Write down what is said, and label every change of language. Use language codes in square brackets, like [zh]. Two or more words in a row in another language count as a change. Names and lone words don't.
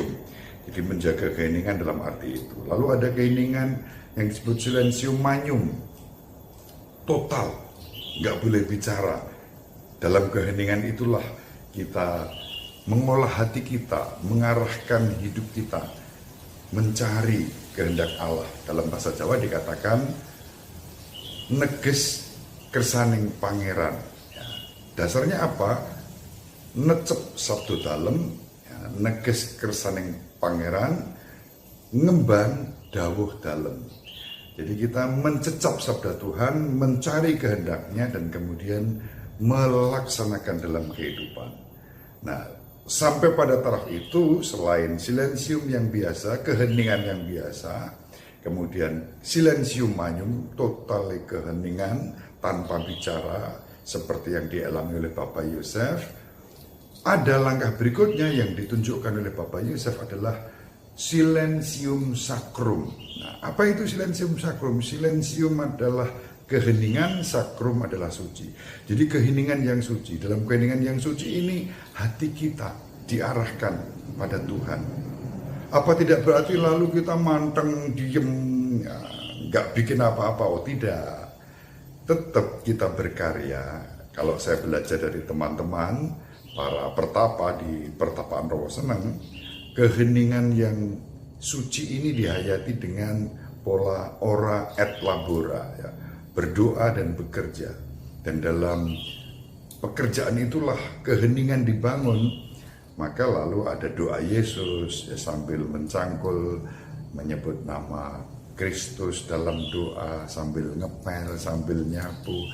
[id] Jadi menjaga keheningan dalam arti itu. Lalu ada keheningan yang disebut [la] silensium manyum, [id] total, nggak boleh bicara. Dalam keheningan itulah kita mengolah hati kita, mengarahkan hidup kita, mencari kehendak Allah. Dalam bahasa Jawa dikatakan [jv] neges kersaning pangeran. [id] Ya, dasarnya apa? [jv] Necep sabdo dalem, ya, neges kersaning pangeran, ngembang dawuh dalem. [id] Jadi kita mencecap sabda Tuhan, mencari kehendaknya, dan kemudian melaksanakan dalam kehidupan. Nah, sampai pada taraf itu, selain silensium yang biasa, keheningan yang biasa, kemudian [la] silensium manyum, [id] total keheningan tanpa bicara, seperti yang dialami oleh Bapak Yosef. Ada langkah berikutnya yang ditunjukkan oleh Bapak Yosef adalah [la] silensium sacrum. [id] Nah, apa itu [la] silensium sacrum? [id] Silensium adalah keheningan, sacrum adalah suci. Jadi keheningan yang suci. Dalam keheningan yang suci ini hati kita diarahkan pada Tuhan. Apa tidak berarti lalu kita manteng, diem, ya, nggak bikin apa-apa? Oh tidak. Tetap kita berkarya. Kalau saya belajar dari teman-teman, para pertapa di pertapaan Rowo Seneng, keheningan yang suci ini dihayati dengan pola [la] ora et labora, [id] ya, berdoa dan bekerja. Dan dalam pekerjaan itulah keheningan dibangun. Maka lalu ada doa Yesus, ya, sambil mencangkul, menyebut nama Kristus dalam doa, sambil ngepel, sambil nyapu.